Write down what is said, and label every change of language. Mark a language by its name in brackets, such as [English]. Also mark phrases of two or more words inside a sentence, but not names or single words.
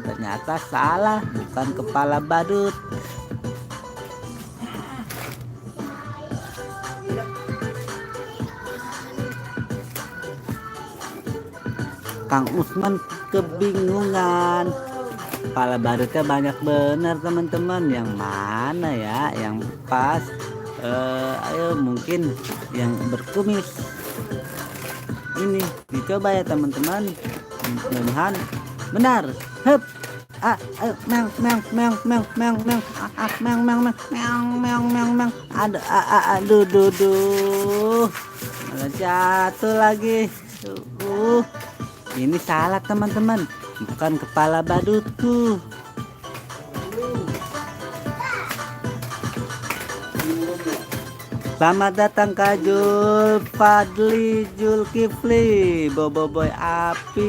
[Indonesian] Ternyata salah, bukan kepala badut. Kang Usman kebingungan. Kepala badutnya banyak benar teman-teman. Yang mana ya yang pas? Ayo mungkin yang berkumis. Ini dicoba ya teman-teman. Mudah-mudahan benar. Hup. Meong meong meong meong meong meong meong meong meong meong meong meong. Aduh duh. Malah jatuh lagi. Ini salah teman-teman, bukan kepala badutku. Selamat datang Kak Jul Fadli Julkifli Boboiboy api.